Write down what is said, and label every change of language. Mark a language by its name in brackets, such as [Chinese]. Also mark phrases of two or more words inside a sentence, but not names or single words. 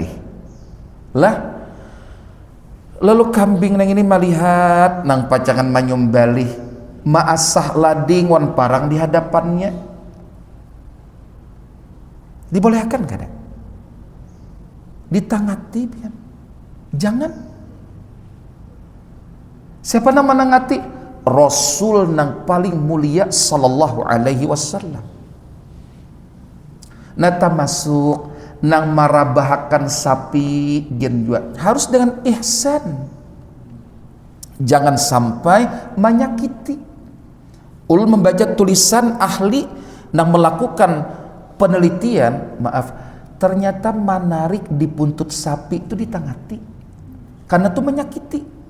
[Banjar] Lah lalu kambing nang ini melihat nang pacangan manyumbali maasah lading wan parang di hadapannya. Dibolehkan kada? Ditangati pian. Jangan. Siapa nama nangati? Rasul nang paling mulia [Arabic] صلى الله عليه وسلم. [Banjar] Nata masuk nang marabahakan sapi jen juga harus dengan ihsan. Jangan sampai menyakiti. Ulun membaca tulisan ahli nang melakukan penelitian, ternyata menarik dipuntut sapi itu ditangati karena itu menyakiti.